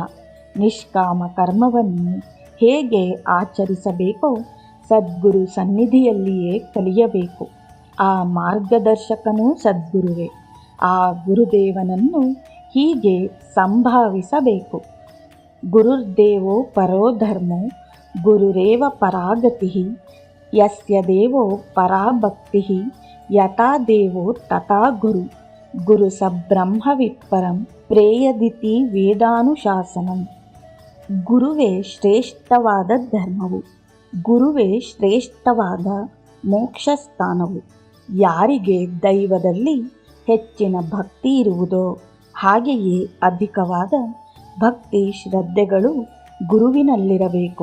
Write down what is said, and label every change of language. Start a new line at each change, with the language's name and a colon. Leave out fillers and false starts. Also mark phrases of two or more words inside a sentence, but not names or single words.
Kannada: ನಿಷ್ಕಾಮ ಕರ್ಮವನ್ನು ಹೇಗೆ ಆಚರಿಸಬೇಕೋ ಸದ್ಗುರು ಸನ್ನಿಧಿಯಲ್ಲಿಯೇ ಕಲಿಯಬೇಕು. ಆ ಮಾರ್ಗದರ್ಶಕನೂ ಸದ್ಗುರುವೇ. ಆ ಗುರುದೇವನನ್ನು ಹೀಗೆ ಸಂಭಾವಿಸಬೇಕು:
Sanskrit: ಗುರುರ್ದೇವೋ ಪರೋ ಧರ್ಮೋ ಗುರುರೇವ ಪರಾಗತಿ ಯಸ್ಯ ದೇವೋ ಪರಾ ಭಕ್ತಿ ಯಥಾ ದೇವೋ ತಥಾ ಗುರು ಗುರು ಸಬ್ರಹ್ಮವಿತ್ಪರಂ ಪ್ರೇಯದಿತಿ ವೇದಾನುಶಾಸನಂ.
Kannada: ಗುರುವೇ ಶ್ರೇಷ್ಠವಾದ ಧರ್ಮವು, ಗುರುವೇ ಶ್ರೇಷ್ಠವಾದ ಮೋಕ್ಷ ಸ್ಥಾನವು. ಯಾರಿಗೆ ದೈವದಲ್ಲಿ ಹೆಚ್ಚಿನ ಭಕ್ತಿ ಇರುವುದೋ ಹಾಗೆಯೇ ಅಧಿಕವಾದ ಭಕ್ತಿ ಶ್ರದ್ಧೆಗಳು ಗುರುವಿನಲ್ಲಿರಬೇಕು.